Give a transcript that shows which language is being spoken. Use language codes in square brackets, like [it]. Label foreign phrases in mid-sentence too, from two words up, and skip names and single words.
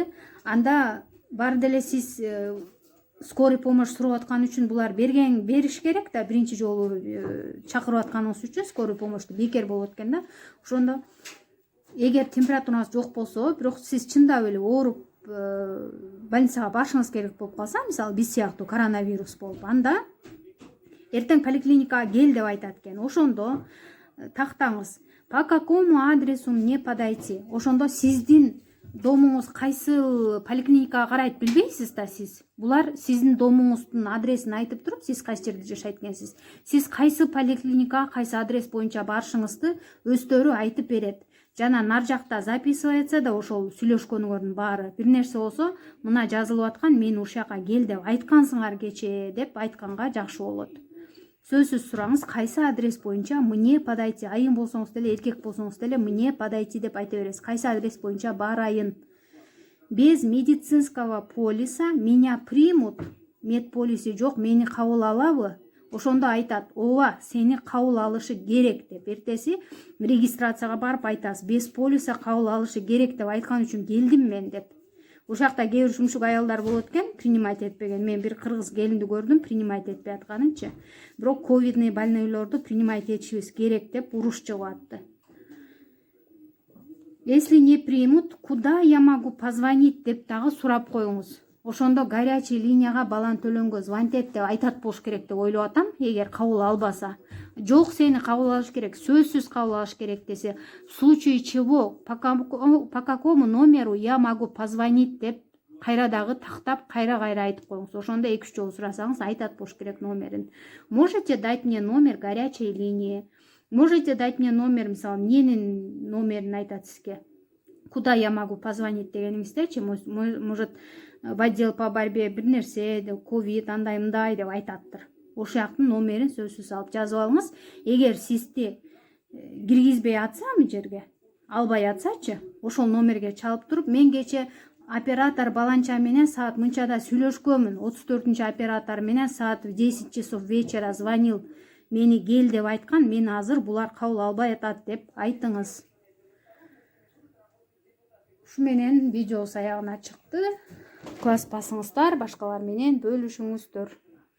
[ky] Анда бар деле сиз [ru] скорый помощь [ky] сурап аткан үчүн булар бериш керек да, биринчи жолу чакырып атканыңыз үчүн [ru] скорый помощьту [ky] бекер болот экен да. Ошондо эгер температураңыз жок болсо, бирок сиз чындап эле ооруп больницага барышыңыз керек болуп калса, мисалы биз сыяктуу коронавирус болуп, анда эртең поликлиникага кел деп айтат экен. Ошондо тактаңыз. [ru] По какому адресу мне подойти? [ky] Ошондо сиздин домуңуз кайсы поликлиникага карайт билбейсиз да сиз. Булар сиздин домуңуздун адресин айтып туруп, сиз кайсы жерде жашайт экенсиз. Сиз кайсы поликлиникага, кайсы адрес боюнча барышыңызды өздөрү айтып берет. Жана нар жакта записывается да ошол сүйлөшкөнүңөрдүн баары. Бир нерсе болсо, мына жазылып аткан, мен ушул жака кел деп айткансыңар кечээ деп айтканга жакшы болот. сөзсүз сураңыз, кайсы адрес боюнча [ru] мне подойти, [ky] айым болсоңуз деле эркек болсоңуз деле [ru] мне подойти [ky] деп айта бересиз. Кайсы адрес боюнча барайын. [ru] Без медицинского полиса меня примут. [ky] Медполиси жок, мени кабыл алабы? Ошондо айтат, ооба, сени кабыл алышы керек деп. Эртеси регистрацияга барып айтасыз, без полиса кабыл алышы керек деп айткан үчүн келдим мен деп. Ушакта кээ бир шумшук аялдар болот экен, принимать этпеген. Мен бир кыргыз келинди көрдүм, принимать этпей атканынчы. Бирок ковидный больнойлорду принимать этишибиз керек деп уруш чыгып атты. [ru] Если не примут, куда я могу позвонить [ky] деп дагы сурап коюңуз. Ошондо горячий линияга балан төлөнгө звонтет деп айтат болуш керек деп ойлоп атам, эгер кабыл албаса. Жок, сени кабыл алыш керек, сөзсүз кабыл алыш керек десе, [ru] в случае чего, по какому номеру я могу позвонить [ky] деп кайра дагы тактап, кайра айтып коюңуз. Ошондо 2-3 жолу сурасаңыз, айтат болуш керек номерин. [ru] Можете дать мне номер горячей линии? Можете дать мне номер, [ky] мисалы, менин номерин айтат сизге. [ru] Куда я могу позвонить дегениңиздечи, может, в отдел по борьбе [ky] бир нерсе, ковид, андай мындай деп айтаттыр. Ошояктын номерин сөзсүз алып жазып алыңыз. Эгер сизди киргизбей атсамы жерге, албай атсачы, ошол номерге чалып туруп, мен кече оператор баланча менен саат мынчада сүйлөшкөнмүн, 34-оператор менен саат [ru] в 10 часов вечера звонил, [ky] мени кел деп айткан, мен азыр булар кабыл албай атат деп айтыңыз. Ушу менен видео аягына чыкты. Ыкылас басыңыздар, башкалар менен бөлүшүңүздөр.